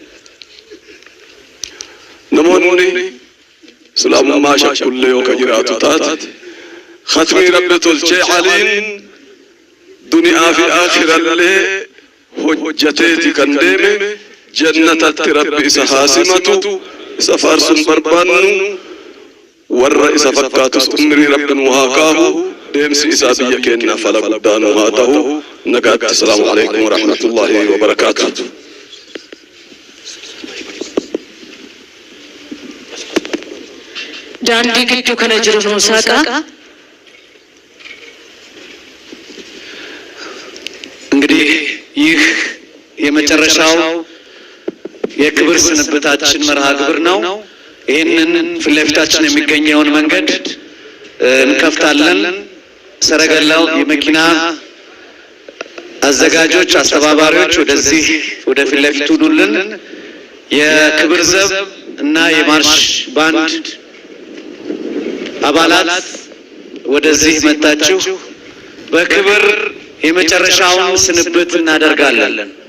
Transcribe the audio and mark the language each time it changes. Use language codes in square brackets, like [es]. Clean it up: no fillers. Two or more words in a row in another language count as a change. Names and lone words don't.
[om] Namoonni islaamummaa shakkullee yoo ka jiraatu taate khatmii rabbi tolchee aliin duniyaa fi aakhirallee hojjateeti kan deeme jannatatti rabbi isa haasimatu isa faarsun barbaannu warra isa fakkaatus umrii rabbi nu haa kaahu deemsi isaa biyya keenya fala guddaa nu haa ta'u. Nagaatti. [ar] السلام عليكم ورحمة الله وبركاته. [om] Daandii gidduu kana jiru nuu saaqa [am] ይህ የመጨረሻው የክብር ስንብታችን መርሃ ግብር ነው። ይህንን ፊት ለፊታችን የሚገኘውን መንገድ እንከፍታለን። ሰረገላው የመኪና አዘጋጆች፣ አስተባባሪዎች ወደዚህ ወደ ፊት ለፊቱ ኑልን። የክብር ዘብ እና የማርሽ ባንድ አባላት ወደዚህ መጣችሁ በክብር የመጨረሻውን ስንብት እናደርጋለን።